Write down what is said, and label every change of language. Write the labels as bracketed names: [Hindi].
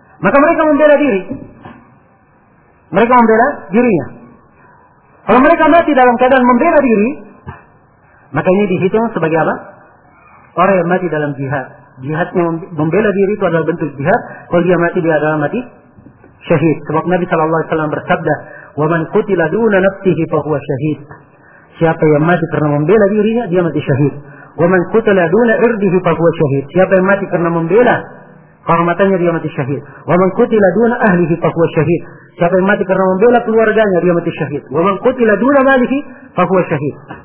[Indonesian] Maka mereka membela diri. Mereka membela dirinya. Kalau mereka mati dalam keadaan membela diri, maka ini dihitung sebagai apa? Orang yang mati dalam jihad. Jihadnya membela diri itu adalah bentuk jihad. Kalau dia mati, dia adalah mati syahid. Sebab Nabi SAW bersabda, [Arabic] وَمَنْ قُتِلَ دُونَ نَفْسِهِ فَهُوَ شَهِيدٌ. [Indonesian] Siapa yang mati karena membela dirinya, dia mati syahid. [Arabic] وَمَنْ قُتِلَ دُونَ عِرْضِهِ فَهُوَ شَهِيدٌ. [Indonesian] Siapa yang mati karena membela kehormatannya, dia mati syahid. [Arabic] وَمَنْ قُتِلَ دُونَ أَهْلِهِ فَهُوَ شَهِيدٌ. [Indonesian] Siapa yang mati karena membela keluarganya, dia mati syahid. [Arabic] وَمَنْ قُتِلَ دُونَ مَالِهِ فَهُوَ شَهِيدٌ.